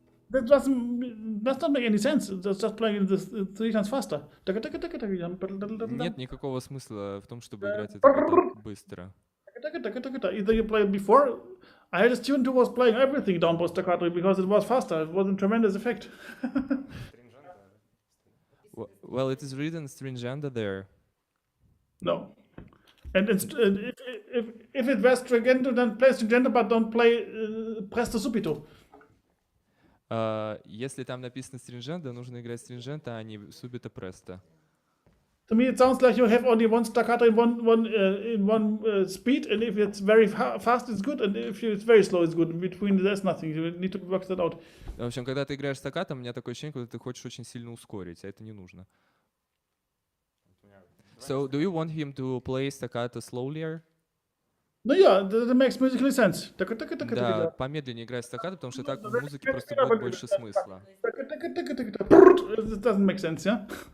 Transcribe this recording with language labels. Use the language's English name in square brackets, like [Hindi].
[English] That does not make any sense. It's just playing this three times faster. [Russian] Нет никакого смысла в том, чтобы играть это так быстро. [English] Either you play it before. I had a student who was playing everything down post staccato because it was faster. It was a tremendous effect. Well, it is written stringenda there. No. And if it was stringento, then play stringento, but don't play presto subito. [Russian] Если там написано stringenda, нужно играть stringenta, а не subito presto. [English] To me, it sounds like you have only one staccato in one speed, and if it's very fast, it's good, and if it's very slow, it's good. In between, there's nothing. You need to work that out. [Russian] В общем, когда ты играешь стаккато, у меня такое ощущение, что ты хочешь очень сильно ускорить, а это не нужно. [English] So, do you want him to play staccato slowlier? No, yeah, that makes musically sense. [Russian] Да, помедленнее играть стаккато, потому что так в музыке просто будет больше смысла. [English] It doesn't make sense, yeah?